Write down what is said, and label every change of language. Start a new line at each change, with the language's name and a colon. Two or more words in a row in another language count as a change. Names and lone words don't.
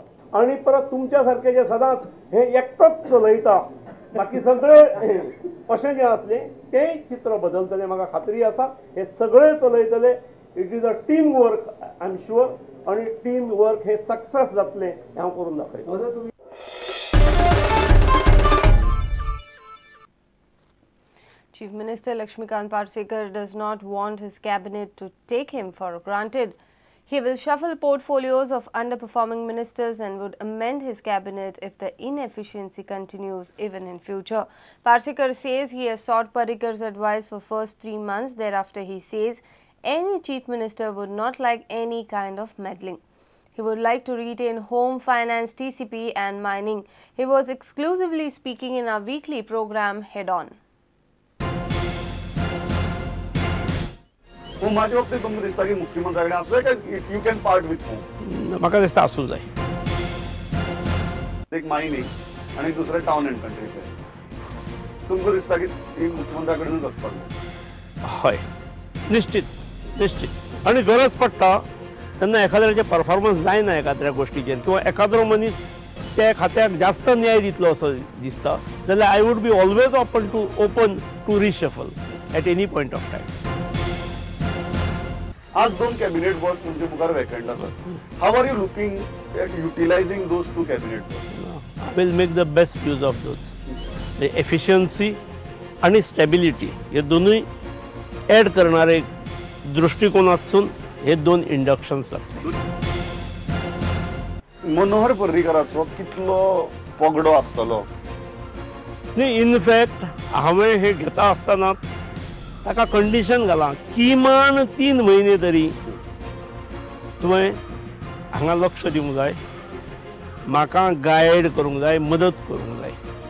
Konkani: आणि परत तुमच्या सारके जे सदांच हे एकटोच चलयता बाकी सगळे अशें जें आसलें तेंय चित्र बदलतलें म्हाका खात्री आसा. हे सगळे चलयतले.
English: It is a team work I am sure
Konkani: आणि
English: team work
Konkani: हे सक्सेस जातलें हें हांव करून दाखयतलों.
English: Chief Minister Lakshmikant Parsekar does not want his cabinet to take him for granted. He will shuffle portfolios of underperforming ministers and would amend his cabinet if the inefficiency continues even in future. Parsekar says he has sought Parrikar's advice for first 3 months. Thereafter, he says any chief minister would not like any kind of meddling. He would like to retain home, finance, TCP and mining. He was exclusively speaking in our weekly program Head On.
Konkani: हो माझ्या बाबतीत तुमकां दिसता की मुख्यमंत्र्याकडे असं काय
English: you can part with home.
Konkani: म्हाका दिसता आसूंक जाय. एक मायनिंग आणि दुसरे
English: town and country fair.
Konkani: तुमकां दिसता की मुख्यमंत्र्याकडेनूच आसपाक जाय. हय निश्चित निश्चित आणि गरज पडटा तेन्ना एखाद्याचे परफॉर्मन्स जायना एखाद्या गोष्टीचेर किंवा एखादो मनीस त्या खात्याक जास्त न्याय दितलो असो दिसता जाल्यार
English: I would be always open to reshuffle at any point of time.
Konkani: आज 2 कॅबिनेट पोस्ट तुमचे मुखार वेकंट आसात.
English: How are you looking at utilizing those 2 cabinet post? I will make the best use of those.
Konkani: एफिशियन्सी आणि स्टॅबिलिटी हे दोनूय ॲड करणारे दृष्टिकोनातसून हे 2 इंडक्शन्स जातले. मनोहर पर्रीकराचो कितलो पगडो आसतलो? न्ही, इनफॅक्ट हांवें हे घेता आसतना ताका कंडिशन घालां किमान 3 म्हयने तरी तुवें हांगा लक्ष दिवंक जाय, म्हाका गायड करूंक जाय, मदत करूंक जाय.